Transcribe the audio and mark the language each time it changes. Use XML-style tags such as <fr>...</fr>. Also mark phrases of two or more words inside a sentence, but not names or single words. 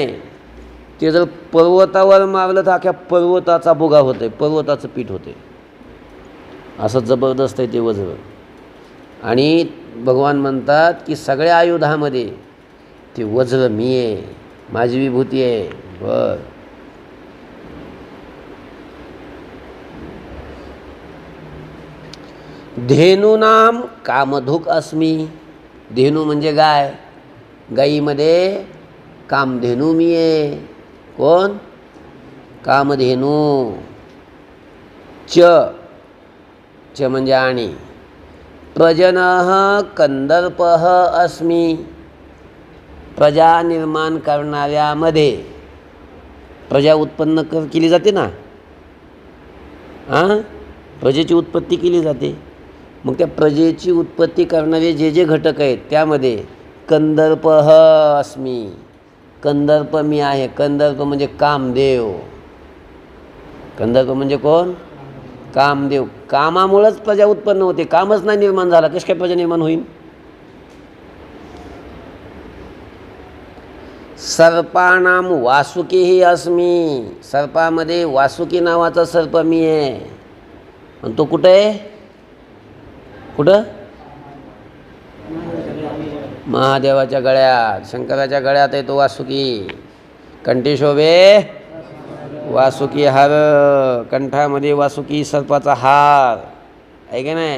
<mr>ते जर पर्वतावर मारलं तर अख्ख्या पर्वताचा भुगा होतोय, पर्वताचं पीठ होते. असं जबरदस्त आहे ते वज्र. आणि भगवान म्हणतात की सगळ्या आयुधामध्ये ते वज्र मी आहे, माझी विभूती आहे.</mr> <sa>बर धेनूनाम कामधुक् अस्मि.</sa> <mr>धेनू म्हणजे गाय. गाईमध्ये कामधेनू मी आहे. कोण? कामधेनू. च म्हणजे आणि.</mr> <sa>प्रजनः कंदर्पः अस्मि.</sa> <mr>प्रजा निर्माण करणाऱ्यामध्ये प्रजा उत्पन्न केली जाते ना. प्रजेची उत्पत्ती केली जाते. मग त्या प्रजेची उत्पत्ती करणारे जे जे घटक आहेत त्यामध्ये</mr> <sa>कंदर्पः अस्मि.</sa> <mr>कंदर्प मी आहे. कंदर्प म्हणजे कामदेव. कंदर्प म्हणजे कोण? कामदेव. कामामुळेच प्रजा उत्पन्न होते. कामच नाही निर्माण झाला, कशी काय प्रजा निर्माण होईल?</mr> <sa>सर्पाणाम वासुकीही अस्मि.</sa> <mr>सर्पामध्ये वासुकी नावाचा सर्प मी आहे. आणि तो कुठं आहे? कुठं? महादेवाच्या गळ्यात, शंकराच्या गळ्यात आहे तो वासुकी. कंठी शोभे वासुकी हार. कंठामध्ये वासुकी सर्पाचा हार आहे की नाही?</mr>